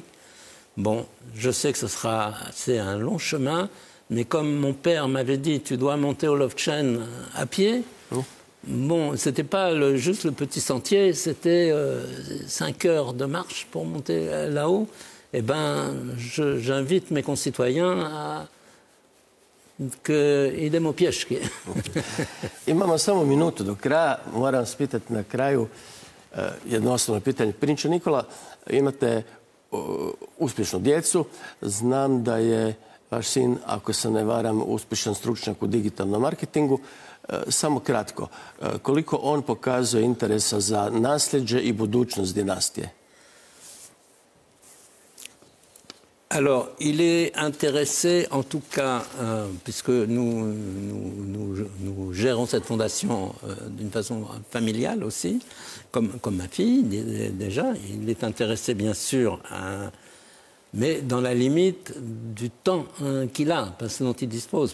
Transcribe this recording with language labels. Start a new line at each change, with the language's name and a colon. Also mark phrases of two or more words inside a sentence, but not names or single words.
French: Bon, je sais que c'est un long chemin, mais comme mon père m'avait dit, tu dois monter au Lofchen à pied. Bon, c'était pas juste le petit sentier, c'était 5 heures de marche pour monter là-haut. Eh ben, j'invite mes concitoyens à
Croatian: idemo pješke. Imamo samo minutu do kraja. Moram vas pitati na kraju jedno osnovno pitanje. Prinče Nikola, imate uspješnu djecu. Znam da je vaš sin, ako se ne varam, uspješan stručnjak u digitalnom marketingu. Samo kratko, koliko on pokazuje interesa za nasljeđe i budućnost dinastije?
French: Alors, il est intéressé, en tout cas, puisque nous gérons cette fondation d'une façon familiale aussi, comme ma fille, déjà. Il est intéressé, bien sûr, mais dans la limite du temps qu'il a, dont il dispose.